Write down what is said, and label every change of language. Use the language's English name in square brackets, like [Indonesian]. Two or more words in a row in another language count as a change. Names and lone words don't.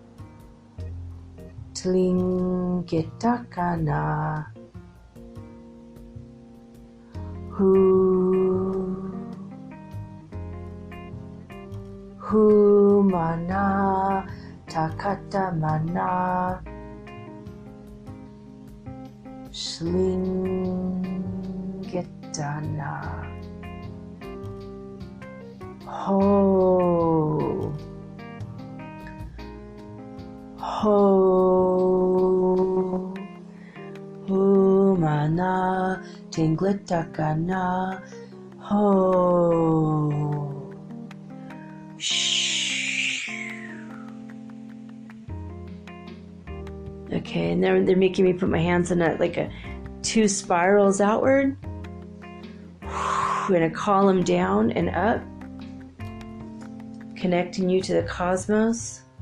[English] tlingitakana hu mana takata mana Dana. Ho. Ho. Humana. Tingletakana. Ho. Shh. Okay, and they're making me put my hands in two spirals outward. I'm going to call them down and up, connecting you to the cosmos.